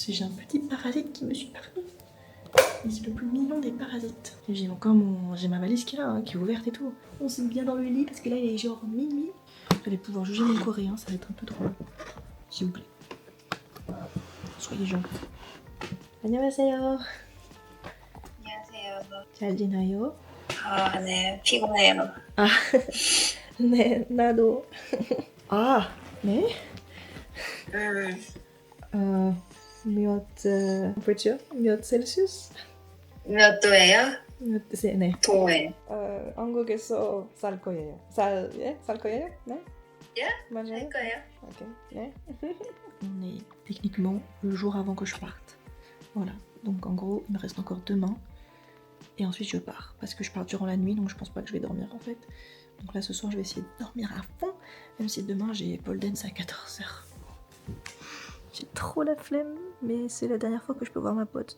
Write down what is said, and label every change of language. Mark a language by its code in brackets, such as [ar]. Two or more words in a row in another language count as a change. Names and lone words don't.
[fr] J'ai un petit parasite qui me suit partout. C'est le plus mignon des parasites. J'ai encore j'ai ma valise qui est là, hein, qui est ouverte et tout. On se met bien dans le lit parce que là il est genre minuit. Vous allez pouvoir juger mon coréen, ça va être un peu drôle. S'il vous plaît. Soyez gentils. [ko] 안녕하세요. 안녕하세요. 잘 지내요? 네, 피곤해요. 아, 네, 나도. 아, 네? 몇 temperature? 몇 셀시우스? 몇 도예요? 네. 동호회. 한국에서 살 거예요. 살 거예요? 네? Yeah, 맞아요. 할 거예요. [en] Ok. Yeah. [fr] On est techniquement le jour avant que je parte. Voilà. Donc en gros, il me reste encore 2 mains. Et ensuite je pars. Parce que je pars durant la nuit, donc je pense pas que je vais dormir en fait. Donc là ce soir je vais essayer de dormir à fond. Même si demain j'ai pole dance à 14h. J'ai trop la flemme, mais c'est la dernière fois que je peux voir ma pote.